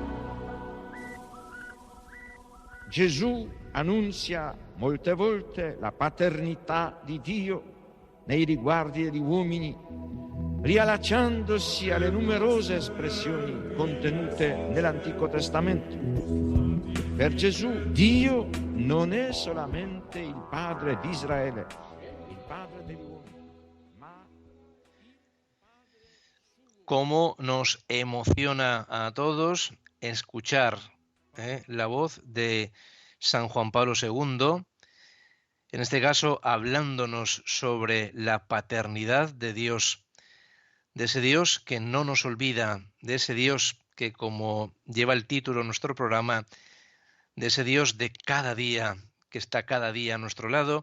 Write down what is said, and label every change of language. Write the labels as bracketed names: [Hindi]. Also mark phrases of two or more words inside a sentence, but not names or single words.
[Italian] Gesù annunzia molte volte la paternità di Dio nei riguardi degli uomini riallacciandosi alle numerose espressioni contenute nell'Antico Testamento. Per Gesù Dio non è solamente il Padre di Israele, il Padre degli uomini, ma... [Spanish] Cómo nos emociona a todos escuchar la voz de San Juan Pablo II, en este caso hablándonos sobre la paternidad de Dios, de ese Dios que no nos olvida, de ese Dios que, como lleva el título de nuestro programa, de ese Dios de cada día, que está cada día a nuestro lado.